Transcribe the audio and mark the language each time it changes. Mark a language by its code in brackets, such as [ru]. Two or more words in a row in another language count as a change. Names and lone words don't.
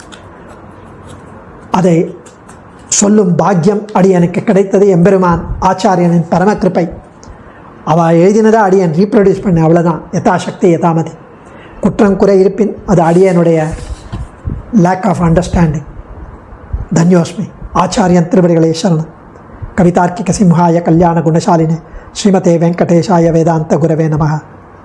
[ta] அதை சொல்லும் பாக்கியம் அடியனுக்கு கிடைத்தது. எம்பெருமான் ஆச்சாரியனின் பரமகிருப்பை. அவள் எழுதினதை அடியன் ரீப்ரொடியூஸ் பண்ண, அவ்வளோதான். [sa] यथाशक्ति यथामति. [ta] குற்றம் குறை இருப்பின் அது அடியனுடைய [en] lack of understanding. [ta] தன்யோஸ்மி. ஆச்சாரியன் திருவடிகளே சரணம். [sa] कवितार्किक सिंहाय कल्याण गुणशालिने श्रीमते वेङ्कटेशाय वेदान्त गुरवे நமः.